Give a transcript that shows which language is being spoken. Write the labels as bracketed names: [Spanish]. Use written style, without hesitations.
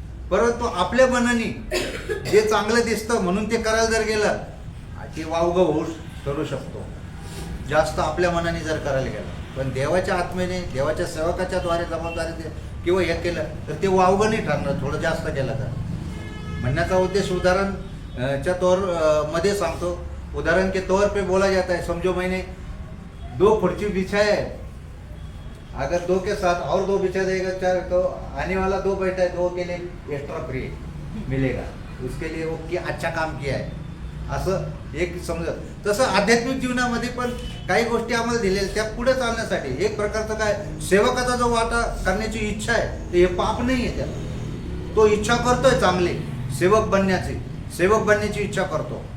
[Marathi] परंतु आपल्या मनाने जे चांगलं दिसतं म्हणून ते करायला जर गेलं ते वावगं होऊ करू शकतो, जास्त आपल्या मनाने जर करायला गेलं. पण देवाच्या आत्मेने, देवाच्या सेवकाच्या द्वारे जबाबदारी किंवा हे केलं तर ते वावगं नाही ठरणार थोडं जास्त केलं तर. म्हणण्याचा उद्देश उदाहरण च्या तौर मध्ये सांगतो. [Hindi] उदाहरण के तौर पे बोला जाता है, समझो मैंने 2 खुर्ची बिछाए, अगर 2 के साथ और 2 बिछा देगा 4, तो आने वाला 2 बैठा है, 2 के लिए एक्स्ट्रा फ्री मिलेगा, उसके लिए वो क्या अच्छा काम किया है [Marathi] असं एक समजत. तसं आध्यात्मिक जीवनामध्ये पण काही गोष्टी आम्हाला दिलेल्या त्या पुढे चालण्यासाठी एक प्रकारचं काय सेवकाचा जो वाटा करण्याची इच्छा आहे ते हे पाप नाही आहे. त्याला तो इच्छा करतोय चांगली सेवक बनण्याची इच्छा करतो.